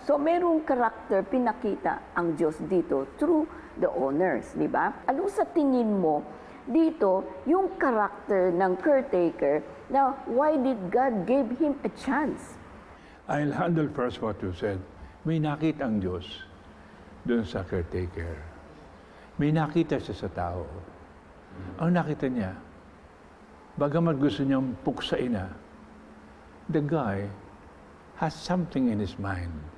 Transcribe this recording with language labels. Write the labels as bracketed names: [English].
[Filipino] So merong karakter pinakita ang Diyos dito [English] through the owners, [Filipino] di ba? Ano sa tingin mo dito, yung karakter ng caretaker, [English] now, why did God give him a chance? I'll handle first what you said. [Filipino] May nakita ang Diyos doon sa caretaker. May nakita siya sa tao. Ang nakita niya, bagamat gusto niyang puksain na, [English] the guy has something in his mind.